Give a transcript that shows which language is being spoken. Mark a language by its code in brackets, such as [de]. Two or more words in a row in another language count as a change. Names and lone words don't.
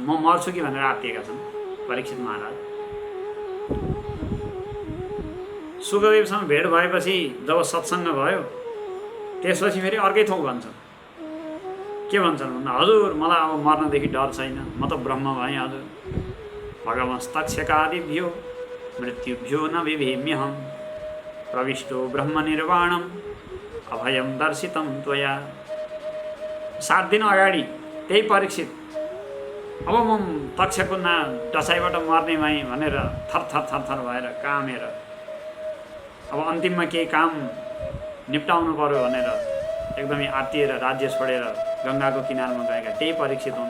[ne] म मर्छु कि भनेर आत्तिएका छन् परीक्षित महाराज। सुखदेवसँग भेट भएपछि जब सत्सङ्ग भयो त्यसपछि फेरि अर्कै थोक भन्छन्। के भन्छन् भन्दा हजुर मलाई अब मर्नदेखि डर छैन, म त ब्रह्म भएँ हजुर, [sa] भगवंस्तक्षकादिभ्यो मृत्युभ्यो न बिभेम्यहम्, प्रविष्टो ब्रह्म निर्वाणम अभयम दर्शितम त्वया। [ne] 7 दिन अगाडि त्यही परीक्षित अब म तक्षको डसाइबाट मर्ने भएँ भनेर थर भएर कामेर अब अन्तिममा केही काम निप्टाउनु पर्यो भनेर एकदमै आत्तिएर राज्य छोडेर गङ्गाको किनारमा गएका त्यही परीक्षित हुन्।